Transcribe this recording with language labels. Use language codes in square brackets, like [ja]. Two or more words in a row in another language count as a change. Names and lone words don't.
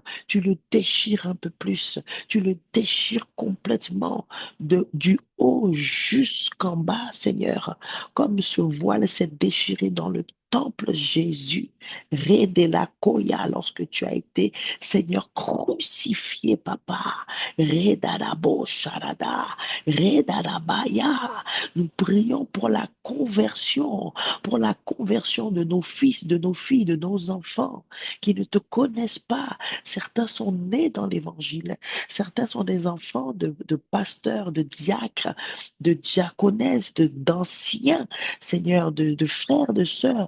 [fr] Tu le déchires un peu plus. Tu le déchires complètement du haut jusqu'en bas, Seigneur. Comme ce voile s'est déchiré dans le temple, Jésus. Redela koya, lorsque tu as été, Seigneur, crucifié, papa. Redarabo sharada, redarabaya. Nous prions pour la conversion de nos fils, de nos filles, de nos enfants qui ne te connaissent pas. Certains sont nés dans l'évangile. Certains sont des enfants de pasteurs, de diacres, de diaconesses, d'anciens, Seigneur, de frères, de sœurs.